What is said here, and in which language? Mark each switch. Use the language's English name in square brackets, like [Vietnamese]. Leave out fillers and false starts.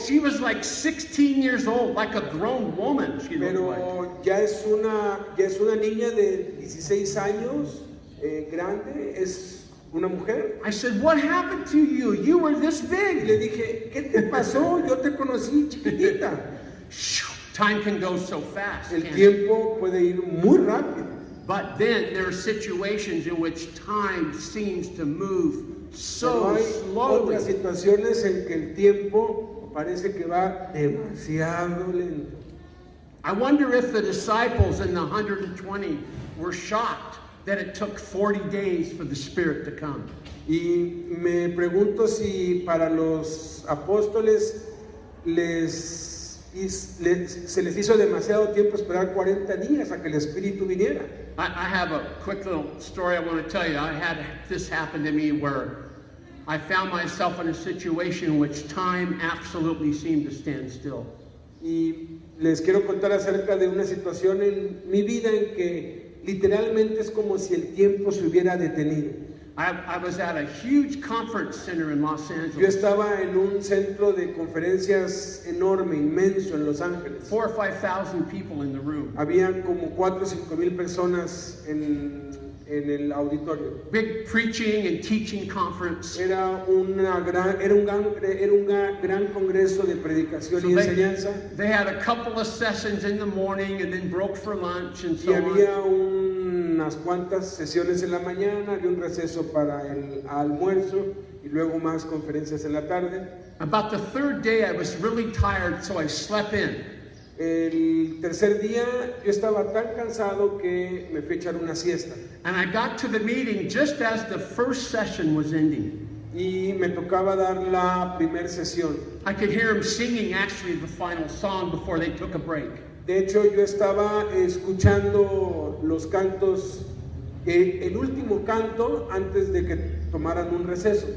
[English] She was like 16 years old, like a grown woman. She looked like. [Spanish] Pero ya es una niña de 16 años, grande, es una mujer. [English] I said, "What happened to you? You were this [Spanish] Y le [English] big." [Spanish] dije, ¿qué te pasó? Yo te conocí chiquitita. [English] Time can go so fast. [Spanish] El [English] can't it? [Spanish] tiempo puede ir muy rápido. [English] But then there are situations in which time seems to move [Spanish] Pero [English] so [Spanish] hay [English] slowly. [Spanish] otras situaciones en que el tiempo parece que va demasiado lento. [English] I wonder if the disciples in the 120 were shocked that it took 40 days for the Spirit to come. [Spanish] Y me pregunto si para los apóstoles se les hizo demasiado tiempo esperar 40 días a que el Espíritu viniera. [English] I have a quick little story I want to tell you. I had this happen to me where I found myself in a situation in which time absolutely seemed to stand still. [Spanish] Y les quiero contar acerca de una situación en mi vida en que literalmente es como si el tiempo se hubiera detenido. [English] I was at a huge conference center in Los [Spanish] Yo [English] Angeles. [Spanish] estaba en un centro de conferencias enorme, inmenso en Los Ángeles. [English] 4,000 or 5,000 people in the room. [Spanish] Habían como 4 o 5 mil personas en el auditorio. [English] Big preaching and teaching conference. [Spanish] Era un gran congreso de predicación [English] So [Spanish] y enseñanza. [English] they had a couple of sessions in the morning and then broke for lunch and [Spanish] Y [English] so on. [Spanish] había unas cuantas sesiones en la mañana, había un receso para el almuerzo y luego más conferencias en la tarde. [English] About the third day, I was really tired, so I slept in. [Spanish] El tercer día yo estaba tan cansado que me fui a echar una siesta. [English] And I got to the meeting just as the first session was ending. [Spanish] Y me tocaba dar la primera sesión. [English] I could hear him singing actually the final song before they took a break. [Spanish] De hecho, yo estaba escuchando los cantos, el último canto antes de que tomaran un receso.